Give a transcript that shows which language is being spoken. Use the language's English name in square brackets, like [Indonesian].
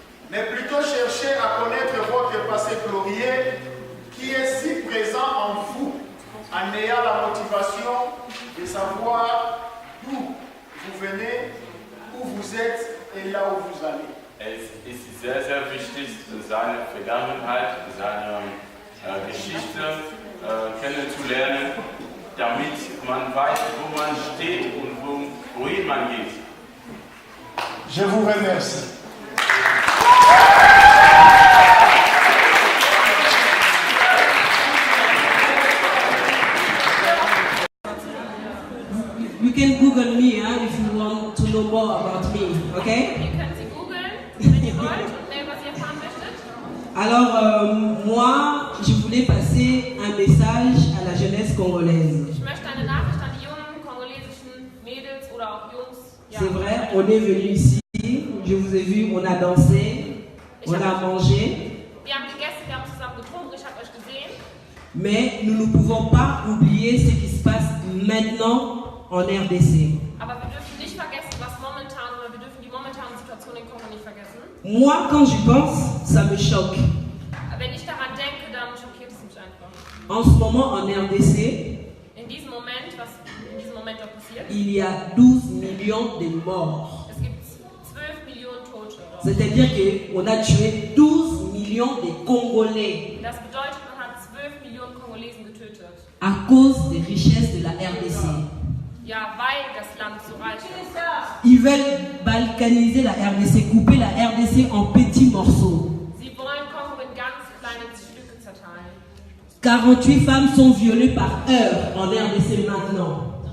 [French] Mais plutôt cherchez à connaître votre passé glorieux qui est si présent en vous, en ayant la motivation de savoir d'où vous venez, où vous êtes et là où vous allez. [German] Es ist sehr, sehr wichtig, seine Vergangenheit, seine Geschichte kennenzulernen, damit man weiß, wo man steht und wohin man geht. [French] Je vous remercie. [English] You can Google me if you want to know more about me, okay? [German] Ihr könnt sie googeln, wenn ihr wollt und mehr über sie erfahren möchtet. [French] Alors, moi, je voulais passer un message à la jeunesse congolaise. [German] Ich möchte eine Nachricht an die jungen kongolesischen Mädels oder auch Jungs. Ja, [French] C'est vrai, on est venu ici, je vous ai vu, on a dansé, on a mangé. [German] Wir haben gegessen, wir haben zusammen getrunken, ich habe euch gesehen. [French] Mais nous ne pouvons pas oublier ce qui se passe maintenant en RDC. [German] Aber wir dürfen nicht vergessen, was momentan, oder wir dürfen die momentane Situation in Kongo nicht vergessen. [French] Moi, quand j'y pense, ça me choque. [German] Wenn ich daran denke, dann schockiert es mich einfach. [French] En ce moment, en RDC, [German] In diesem Moment, was in diesem Moment da passiert, [French] il y a 12 millions de morts. [German] es gibt 12 Millionen Tote dort. [French] C'est-à-dire qu'on a tué 12 millions de Congolais [German] Das bedeutet, man hat 12 Millionen Kongolesen getötet. [French] à cause des richesses de la RDC. [German] Ja, weil das Land so reich ist. [French] Ils veulent balkaniser la RDC, couper la RDC en petits morceaux. [German] Sie wollen Kongo in ganz kleine Stücke zerteilen. [French] 48 femmes sont violées par heure en RDC maintenant.